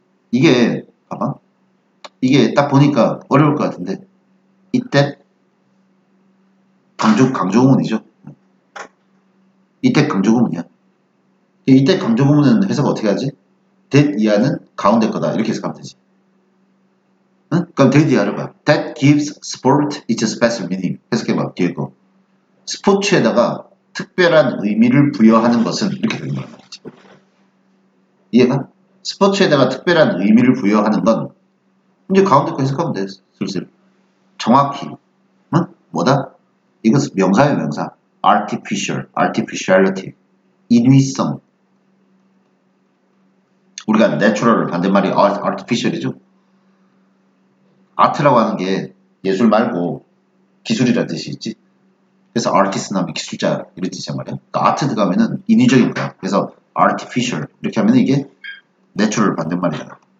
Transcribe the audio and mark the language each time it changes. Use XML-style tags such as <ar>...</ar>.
<ko>이게, 봐봐. 이게 딱 보니까 어려울 것 같은데, 이때, 강조구문이죠. 이때 강조구문이야. 이때 강조구문은 해석 어떻게 하지? that 이하는 가운데 거다. 이렇게 해석하면 되지. 응? 그럼 that 이하를 봐.</ko> <en>That gives sport its special meaning.</en> <ko>해석해봐. 뒤에 거. 스포츠에다가 특별한 의미를 부여하는 것은 이렇게 되는 거야. 이해가? 스포츠에다가 특별한 의미를 부여하는 건 이제 가운데 거 해석하면 돼. 슬슬. 정확히. 응? 뭐다? 이것은 명사예요, 명사.</ko> <en>artificial, artificiality.</en> <ko>인위성. 우리가 natural을 반대말이 artificial이죠. 아트라고 하는 게 예술 말고 기술이라는 뜻이 있지. 그래서 artist 나면 기술자 이런 뜻이란 말이야. 그러니까 아트 들어가면은 인위적인 거야. 그래서 artificial 이렇게 하면 이게 내추럴 반대말이잖아.</ko>